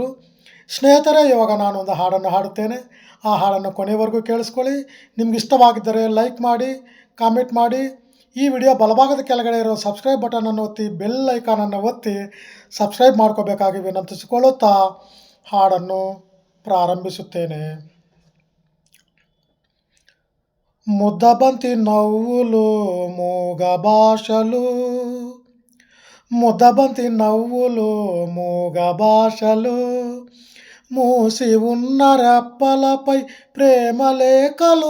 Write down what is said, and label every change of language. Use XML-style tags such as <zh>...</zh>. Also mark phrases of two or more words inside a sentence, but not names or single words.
<kn>ಸ್ನೇಹಿತರೆ, ಇವಾಗ ನಾನೊಂದು ಹಾಡನ್ನು ಹಾಡುತ್ತೇನೆ. ಆ ಹಾಡನ್ನು ಕೊನೆಯವರೆಗೂ ಕೇಳಿಸ್ಕೊಳ್ಳಿ. ನಿಮ್ಗೆ ಇಷ್ಟವಾಗಿದ್ದರೆ ಲೈಕ್ ಮಾಡಿ, ಕಾಮೆಂಟ್ ಮಾಡಿ. ಈ ವಿಡಿಯೋ ಬಲಭಾಗದ ಕೆಳಗಡೆ ಇರೋ ಸಬ್ಸ್ಕ್ರೈಬ್ ಬಟನನ್ನು ಒತ್ತಿ, ಬೆಲ್ ಐಕಾನನ್ನು ಒತ್ತಿ ಸಬ್ಸ್ಕ್ರೈಬ್ ಮಾಡ್ಕೋಬೇಕಾಗಿ ವಿನಂತಿಸಿಕೊಳ್ಳುತ್ತಾ ಹಾಡನ್ನು ప్రారంభిస్తుతేనే.</kn> <te>ముద్దబంతి నవ్వులు మూగ భాషలు, ముద్దబంతి నవ్వులు మూగ భాషలు, మూసి ఉన్న రెప్పలపై ప్రేమ లేఖలు.</te>